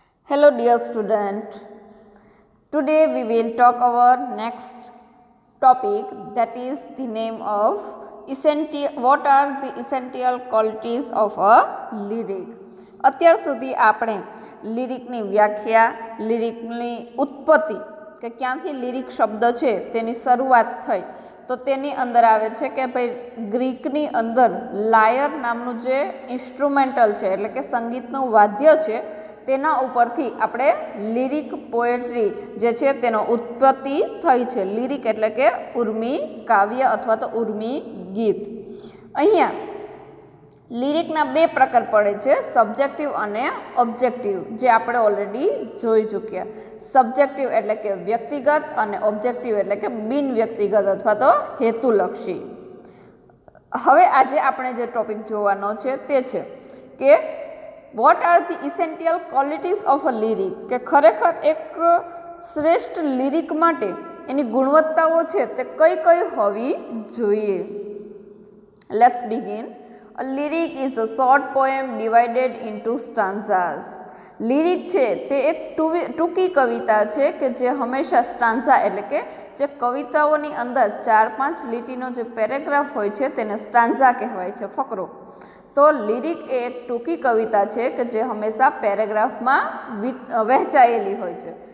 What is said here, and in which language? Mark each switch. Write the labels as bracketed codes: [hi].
[en] Hello dear student, today we will talk our next topic, that is the name of what are the essential qualities of a lyric. [gu] અત્યાર સુધી આપણે લિરિકની વ્યાખ્યા, લિરિકની ઉત્પત્તિ કે ક્યાંથી લિરિક શબ્દ છે તેની શરૂઆત થઈ તો તેની અંદર આવે છે કે ભાઈ ગ્રીકની અંદર લાયર નામનું જે ઇન્સ્ટ્રુમેન્ટલ છે એટલે કે સંગીતનું વાદ્ય છે તેના ઉપરથી આપણે લિરિક પોએટ્રી જે છે તેનો ઉત્પત્તિ થઈ છે. લિરિક એટલે કે ઉર્મી કાવ્ય અથવા તો ઉર્મી ગીત. અહીંયા લિરિકના બે પ્રકાર પડે છે, સબ્જેક્ટિવ અને ઓબ્જેક્ટિવ, જે આપણે ઓલરેડી જોઈ ચૂક્યા. સબ્જેક્ટિવ એટલે કે વ્યક્તિગત અને ઓબ્જેક્ટિવ એટલે કે બિન વ્યક્તિગત અથવા તો હેતુલક્ષી. હવે આજે આપણે જે ટોપિક જોવાનો છે તે છે કે [en] what are the essential qualities of a lyric, [gu] કે ખરેખર એક શ્રેષ્ઠ લિરિક માટે એની ગુણવત્તાઓ છે તે કઈ કઈ હોવી જોઈએ. [en] Let's begin. A lyric is a short poem divided into stanzas. [gu] લિરિક છે તે એક ટૂંકી કવિતા છે કે જે હંમેશા સ્ટાન્ઝા એટલે કે જે કવિતાઓની અંદર 4-5 લીટીનો જે પેરેગ્રાફ હોય છે તેને સ્ટાન્ઝા કહેવાય છે, ફકરો. તો લિરિક એ એક ટૂંકી કવિતા છે કે જે હંમેશા પેરેગ્રાફમાં વહેંચાયેલી હોય છે.